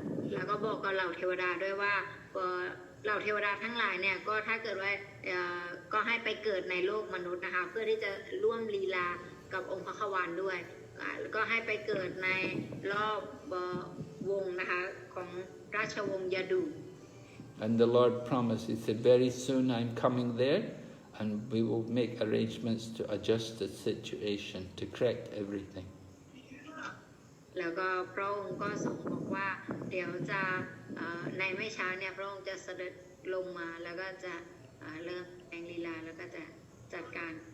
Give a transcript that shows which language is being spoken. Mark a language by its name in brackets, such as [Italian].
[Thai] แล้วก็บอกกับเหล่าเทวดาด้วยว่าเหล่าเทวดาทั้งหลายเนี่ยก็ถ้าเกิดว่าก็ให้ไปเกิดในโลกมนุษย์นะคะเพื่อที่จะร่วมลีลากับองค์พระขวานด้วยก็ให้ไปเกิดในรอบวงนะคะของราชวงศ์ยดู [English] And the Lord promised, he said, very soon I'm coming there and we will make arrangements to adjust the situation, to correct everything. [Thai] แล้วก็พระองค์ก็ทรงบอกว่าเดี๋ยวจะในไม่ช้าเนี่ยพระองค์จะเสด็จลงมาแล้วก็จะเริ่มแสดงลีลาแล้วก็จะจัดการ